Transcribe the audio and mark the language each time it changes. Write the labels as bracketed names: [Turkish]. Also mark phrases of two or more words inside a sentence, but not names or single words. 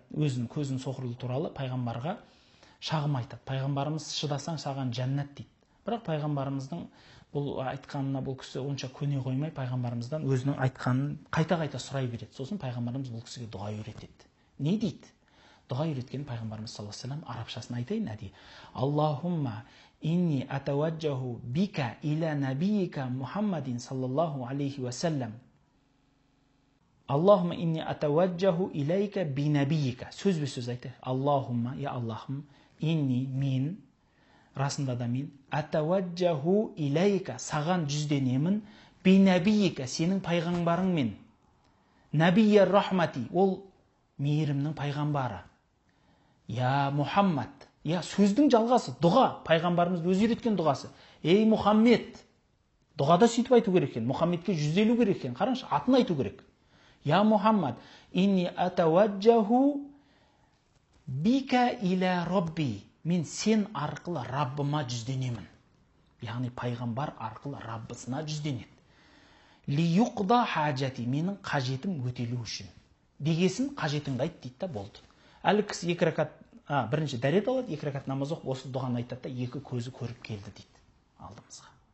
[Kazakh] Өзінің көзінің соқырлығы туралы пайғамбарға шағым айтады. Пайғамбарымыз шыдасаң саған жәннат дейді. Бірақ пайғамбарымыздың бұл айтқанына бұл кісі онша көне қоймай, пайғамбарымыздан өзінің айтқанын қайта-қайта сұрай береді. Сосын пайғамбарымыз бұл кісіге дұға үйретеді. Не дейді? Дұға үйреткен пайғамбарымыз [Arabic] صلى الله عليه وسلم [Kazakh] арабшасын айтайын әдейі. [Arabic] اللهم إني أتوجه بك إلى نبيك محمد صلى الله عليه وسلم. اللهم إني أتوجه إليك بنبيك. [Kazakh] Сөзбе сөз айтайық. Аллахумма, я Аллахым, инни мен, расында да мен, [Arabic] أتوجه إليك, [Kazakh] саған жүзденемін, [Arabic] بنبيك, [Kazakh] сенің пайғамбарыңмен. [Arabic] نبي الرحمة, [Kazakh] ол мейірімнің пайғамбары. Я Мухаммад, я сөздің жалғасы, дұға, пайғамбарымыз өзі үйреткен дұғасы. Ей Мұхаммед, дұғада сөйтіп айту керек екен, Мұхаммедке 150 керек екен, қараңшы, атын айту керек. [Arabic] يا محمد إني أتوجه بك إلى ربي, [Kazakh] мен сен арқылы Раббыма жүзденемін. Яғни пайғамбар арқылы Раббысына жүзденеді. [Arabic] ليقضى حاجتي, [Kazakh] менің қажетім өтелу үшін. Дегесін қажетіңді айт дейді да болды. Әлі кісі екі ракат, бірінші дәрет алады, екі ракат намаз оқып, осы дұғаны айтады да, екі көзі көріп келді дейді алдымызға.